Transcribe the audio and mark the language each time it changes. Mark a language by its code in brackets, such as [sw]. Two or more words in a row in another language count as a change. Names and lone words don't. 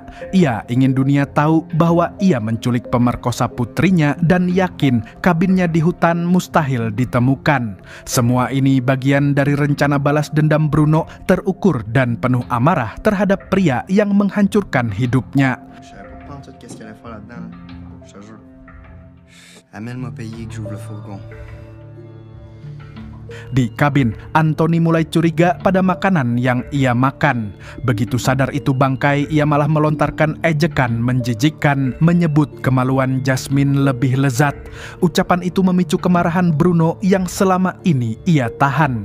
[id] Ia ingin dunia tahu bahwa ia menculik pemerkosa putrinya dan yakin kabinnya di hutan mustahil ditemukan. Semua ini bagian dari rencana balas dendam Bruno, terukur dan penuh amarah terhadap pria yang menghancurkan hidupnya. [fr] Je savais pas en tout qu'est-ce qu'il allait faire là-dedans, là. Je te jure. Amène-moi payer que j'ouvre le fourgon. [id] Di kabin, Anthony mulai curiga pada makanan yang ia makan. Begitu sadar itu bangkai, ia malah melontarkan ejekan menjijikkan, menyebut kemaluan Jasmine lebih lezat. Ucapan itu memicu kemarahan Bruno yang selama ini ia tahan.